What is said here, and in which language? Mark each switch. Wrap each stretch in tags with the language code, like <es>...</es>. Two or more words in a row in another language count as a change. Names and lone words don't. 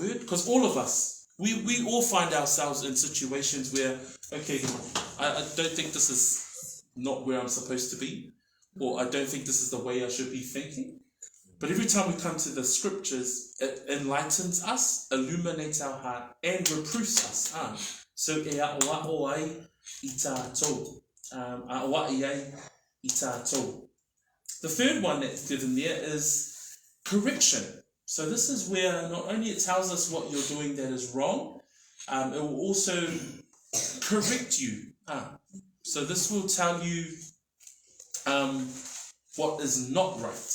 <en>Because all of us, We all find ourselves in situations where, okay, I don't think this is not where I'm supposed to be, or I don't think this is the way I should be thinking. But every time we come to the scriptures, it enlightens us, illuminates our heart, and reproofs us.</en> <sm>So e aʻoaʻo ai I tātou. Aʻoaʻi ai I tātou.</sm> <en>The third one that's given there is correction. So this is where not only it tells us what you're doing that is wrong, it will also correct you. So this will tell you what is not right.</en>